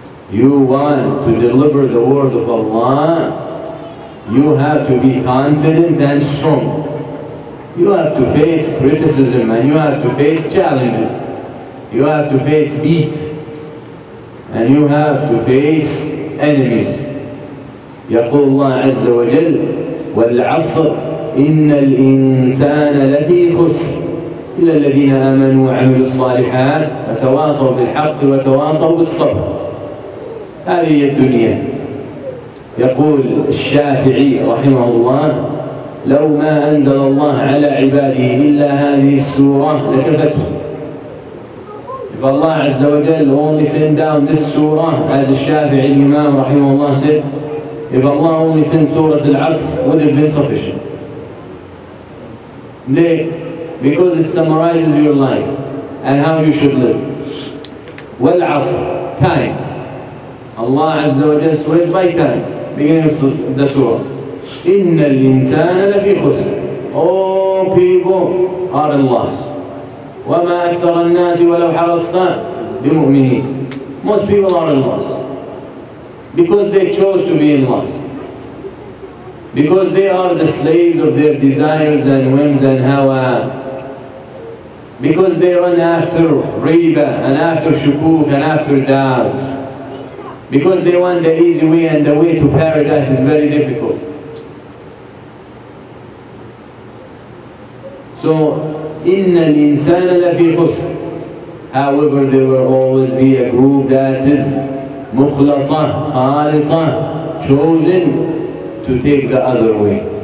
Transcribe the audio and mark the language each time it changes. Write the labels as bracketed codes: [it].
[en] You want to deliver the word of Allah, you have to be confident and strong. You have to face criticism, and you have to face challenges. You have to face beat, and you have to face enemies. [ar] يقول الله عز وجل والعصر إن الإنسان لفي خسر إلا الذين آمنوا وعملوا الصالحات وتواصوا بالحق وتواصوا بالصبر. هذه الدنيا. يقول الشافعي رحمه الله لو ما أنزل الله على عباده إلا هذه السورة لكفتهم. [en] If Allah Azza wa Jal only sent down this surah, as the Shafi'i Imam rahimahullah said, if Allah only sent Surah Al-Asr, would have been sufficient. Because it summarizes your life and how you should live. Wal-Asr, time. Allah Azza wa Jal swears by time, beginning of the surah. [ar] إِنَّ الْإِنسَانَ لَفِي خُسْرٍ. [en] Oh people, are in loss. [ar] وَمَا أَكْثَرَ النَّاسِ وَلَوْ حَرَصْتَ بِمُؤْمِنِينَ. [en] Most people are in loss because they chose to be in loss. Because they are the slaves of their desires and whims and hawa. Because they run after riba and after shukuk and after doubt. Because they want the easy way, and the way to paradise is very difficult. [ar] So, إِنَّ الْإِنسَانَ لَفِي خُسْرٍ. [en] However, there will always be a group that is [ar] مخلصة, خالصة, [en] chosen to take the other way.